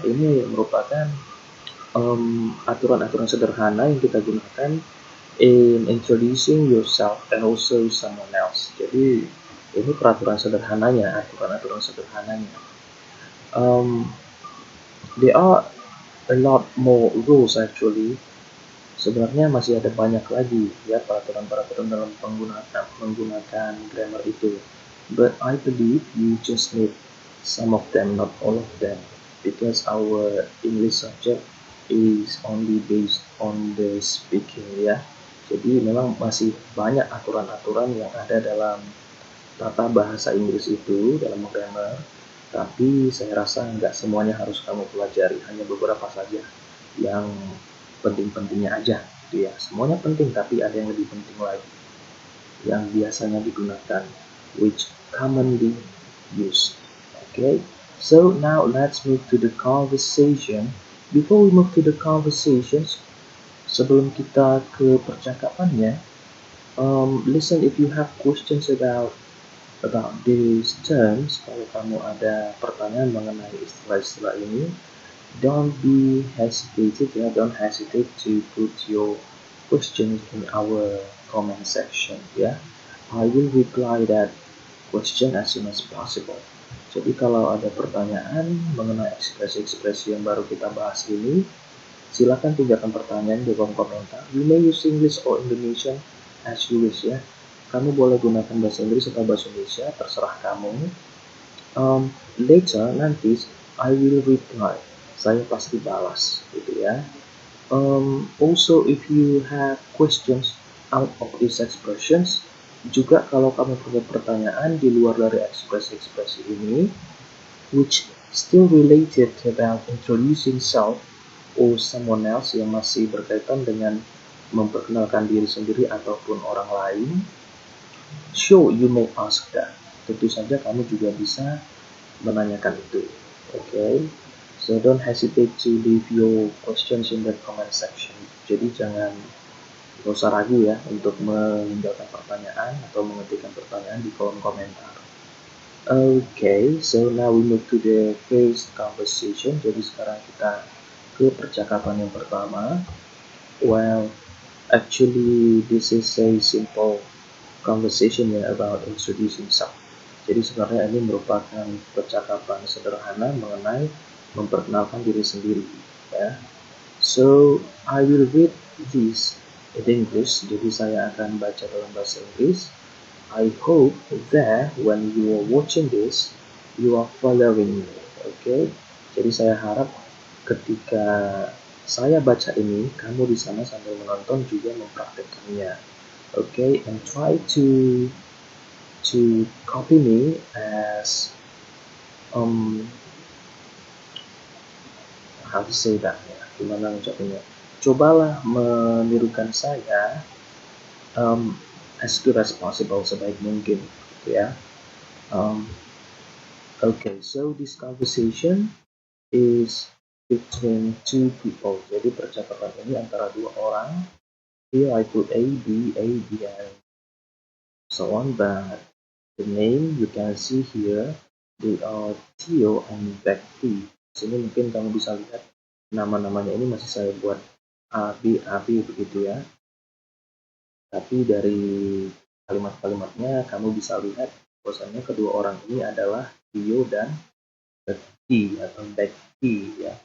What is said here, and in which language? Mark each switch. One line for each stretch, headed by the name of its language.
Indonesian: Ini merupakan aturan-aturan sederhana yang kita gunakan
English: in introducing yourself and also someone else.
Indonesian: Jadi ini peraturan sederhananya, aturan-aturan sederhananya.
English: There are a lot more rules actually.
Indonesian: Sebenarnya masih ada banyak lagi, ya, peraturan-peraturan dalam menggunakan grammar itu.
English: But I believe you just need some of them, not all of them, because our English subject is only based on the speaking, ya.
Indonesian: Jadi memang masih banyak aturan-aturan yang ada dalam tata bahasa Inggris itu, dalam grammar. Tapi saya rasa nggak semuanya harus kamu pelajari, hanya beberapa saja yang penting-pentingnya aja, gitu ya. Semuanya penting, tapi ada yang lebih penting lagi yang biasanya digunakan,
English: which commonly used. Okay, so now let's move to the conversation. Before we move to the conversations,
Indonesian: sebelum kita ke percakapannya,
English: listen if you have questions about these terms.
Indonesian: Kalau kamu ada pertanyaan mengenai istilah-istilah ini,
English: don't hesitate to put your questions in our comment section, ya. I will reply that question as soon as possible.
Indonesian: Jadi kalau ada pertanyaan mengenai ekspresi-ekspresi yang baru kita bahas ini, silakan tinggalkan pertanyaan di kolom komentar.
English: You may use English or Indonesian as you wish ya.
Indonesian: Kamu boleh gunakan bahasa Inggris atau bahasa Indonesia, terserah kamu.
English: Later nanti I will reply.
Indonesian: Saya pasti balas, gitu ya.
English: Also, if you have questions out of these expressions,
Indonesian: juga kalau kamu punya pertanyaan di luar dari ekspresi-ekspresi ini,
English: which still related about introducing self or someone else
Indonesian: yang masih berkaitan dengan memperkenalkan diri sendiri ataupun orang lain,
English: sure you may ask that.
Indonesian: Tentu saja kamu juga bisa menanyakan itu.
English: Okay? So don't hesitate to leave your questions in the comment section.
Indonesian: Jadi gak usah ragu ya untuk meninggalkan pertanyaan atau mengetikkan pertanyaan di kolom komentar.
English: Okay, so now we move to the first conversation.
Indonesian: Jadi sekarang kita ke percakapan yang pertama.
English: Well, actually this is a simple conversation ya about introducing self.
Indonesian: Jadi sebenarnya ini merupakan percakapan sederhana mengenai memperkenalkan diri sendiri ya.
English: So I will read this in English.
Indonesian: Jadi saya akan baca dalam bahasa Inggris.
English: I hope that when you are watching this, you are following me. Okay?
Indonesian: Jadi saya harap ketika saya baca ini, kamu di sana sambil menonton juga mempraktekkannya.
English: Okay? And try to copy me as how to say that ya?
Indonesian: Gimana ucapinnya? Cobalah menirukan saya
English: as good as possible,
Indonesian: sebaik mungkin, gitu ya.
English: Okay, so this conversation is between two people.
Indonesian: Jadi percakapan ini antara dua orang.
English: Here I put A, B, and so on, but the name you can see here, they are Theo and Becky.
Indonesian: Sini mungkin kamu bisa lihat nama-namanya ini masih saya buat A, B begitu ya. Tapi dari kalimat-kalimatnya kamu bisa lihat bahwasanya kedua orang ini adalah Theo dan Becky atau Becky ya.